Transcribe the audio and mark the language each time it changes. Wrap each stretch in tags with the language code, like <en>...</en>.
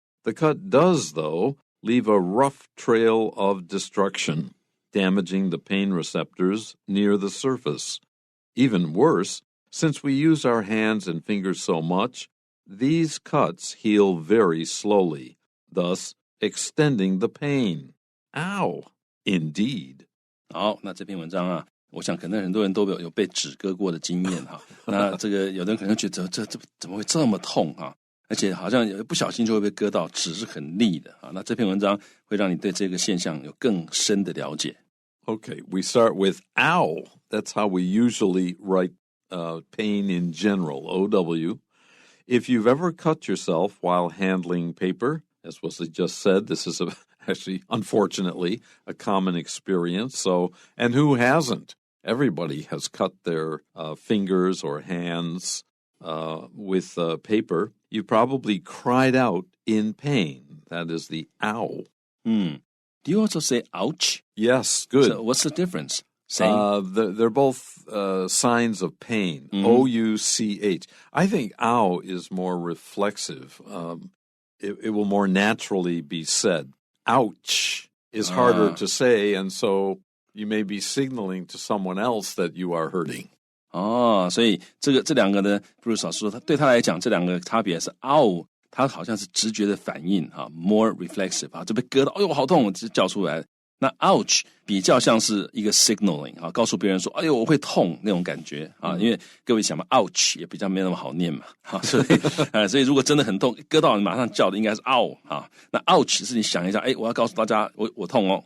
<en>The cut does, though, leave a rough trail of destruction, damaging the pain receptors near the surface. Even worse, since we use our hands and fingers so much, these cuts heal very slowly, thus extending the pain. Ow! Indeed.</en> <zh>好，那这篇文章啊，我想可能很多人都有被纸割过的经验哈。那这个有的人可能觉得这怎么会这么痛啊？而且好像不小心就会被割到，纸是很利的啊。那这篇文章会让你对这个现象有更深的了解。</zh> <en>Okay, we start with ow. That's how we usually write pain in general, O-W. If you've ever cut yourself while handling paper, as Wesley just said, this is actually, unfortunately, a common experience. So, and who hasn't? Everybody has cut their fingers or hands with paper. You probably cried out in pain. That is the ow. Do you also say ouch? Yes, good. So what's the difference? They're both signs of pain. O-U-C-H. I think ow is more reflexive. It will more naturally be said. Ouch is harder to say, and so you may be signaling to someone else that you are hurting.</en> <zh>哦，所以这两个呢 ，Bruce 老师说，对他来讲，这两个差别是 ow， 他好像是直觉的反应哈 ，more reflexive 啊，就被割到，哎呦好痛，直接叫出来。那 ouch 比较像是一个 signaling 啊，告诉别人说，哎呦我会痛那种感觉啊，因为各位想嘛 ouch 也比较没那么好念嘛，所以如果真的很痛，割到你马上叫的应该是 ow 啊，那 ouch 是你想一下，哎，我要告诉大家我痛哦。</zh>